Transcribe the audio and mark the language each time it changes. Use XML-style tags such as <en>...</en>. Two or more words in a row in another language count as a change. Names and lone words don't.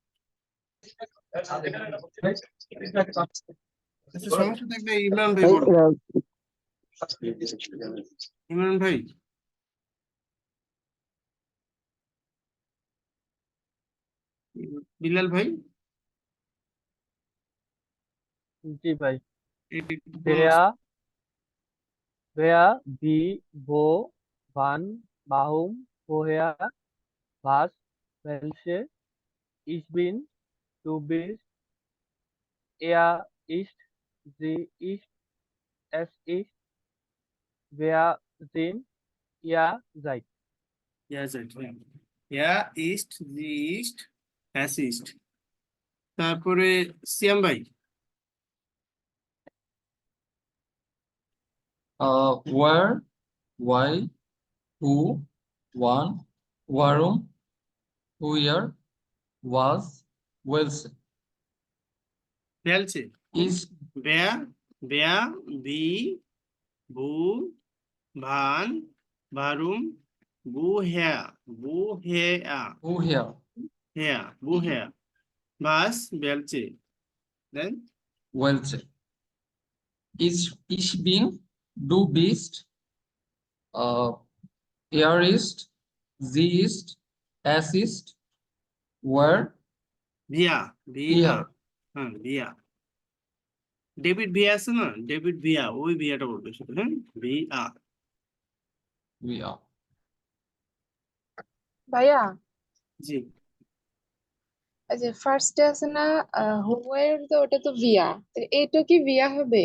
<bn>আচ্ছা, সমস্যা থাকলে ইমরান ভাই ভাই বলেন। ইমরান ভাই, বিলাল ভাই, জি ভাই। একটু একটু pronounce-</bn> <de>wer wer wie wo wann warum woher was welche ich bin du bist er ist sie ist es ist wir sind ihr seid। Ja, seid, হ্যাঁ। Ja, ist, sie ist, es ist।</de> <bn>তারপরে সিয়াম ভাই।</bn> <en>Where, why, who, when,</en> <de>warum, where, was, welche,</de> <bn>ফেলছে</bn> <en>is,</en> <de>wer, wer, wie, wo, wann, warum, woher, woher, woher, was, welche, then welche, ich bin, du bist, er ist, sie ist, es ist, where, via, wir,</de> <bn>হ্যাঁ via, ডেভিড ভিয়া আছে না, ডেভিড ভিয়া, ওই ভিয়াটা বলবে শুধু, হ্যাঁ ভিয়া।</bn> <de>wir,</de> <bn>ভাইয়া জি, এই যে ফার্স্টে আছে না হোয়ার, তো ওটা তো ভিয়া, তো এটা কি ভিয়া হবে?</bn>